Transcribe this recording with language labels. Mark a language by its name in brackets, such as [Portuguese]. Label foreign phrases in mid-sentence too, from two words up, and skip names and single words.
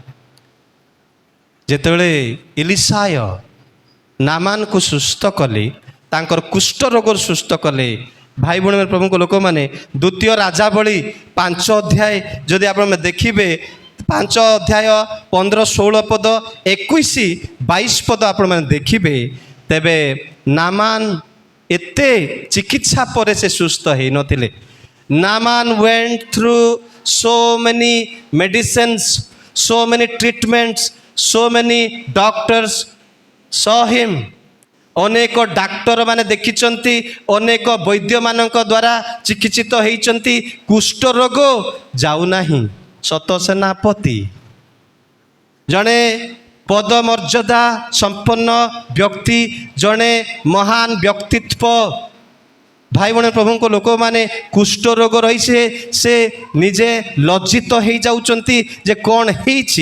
[Odia] ଯେତେବେଳେ ଇଲିଶାୟ ନାମାନକୁ ସୁସ୍ଥ କଲେ, ତାଙ୍କର କୁଷ୍ଠ ରୋଗରୁ ସୁସ୍ଥ କଲେ, ଭାଇ ଭଉଣୀ ପ୍ରଭୁଙ୍କ ଲୋକମାନେ, ଦ୍ୱିତୀୟ ରାଜାବଳୀ 5 ଅଧ୍ୟାୟ ଯଦି ଆପଣ ଦେଖିବେ, 5 ଅଧ୍ୟାୟ 15, 16 ପଦ, 21, 22 ପଦ ଆପଣମାନେ ଦେଖିବେ, ତେବେ ନାମାନ ଏତେ ଚିକିତ୍ସା ପରେ ସେ ସୁସ୍ଥ ହେଇନଥିଲେ। [English] ନାମାନ went through so many medicines, so many treatments, so many doctors saw him. [Odia] ଅନେକ ଡାକ୍ତର ମାନେ ଦେଖିଛନ୍ତି, ଅନେକ ବୈଦ୍ୟମାନଙ୍କ ଦ୍ୱାରା ଚିକିତ୍ସିତ ହେଇଛନ୍ତି, କୁଷ୍ଠ ରୋଗ ଯାଉନାହିଁ। ସତ ସେନାପତି, ଜଣେ ପଦମର୍ଯ୍ୟାଦା ସମ୍ପନ୍ନ ବ୍ୟକ୍ତି, ଜଣେ ମହାନ ବ୍ୟକ୍ତିତ୍ୱ, ଭାଇ ଭଉଣୀ ପ୍ରଭୁଙ୍କ ଲୋକମାନେ, କୁଷ୍ଠ ରୋଗ ରହିছে, ସେ ନିଜେ ଲଜ୍ଜିତ ହେଇଯାଉଛନ୍ତି ଯେ କ'ଣ ହେଇଛି।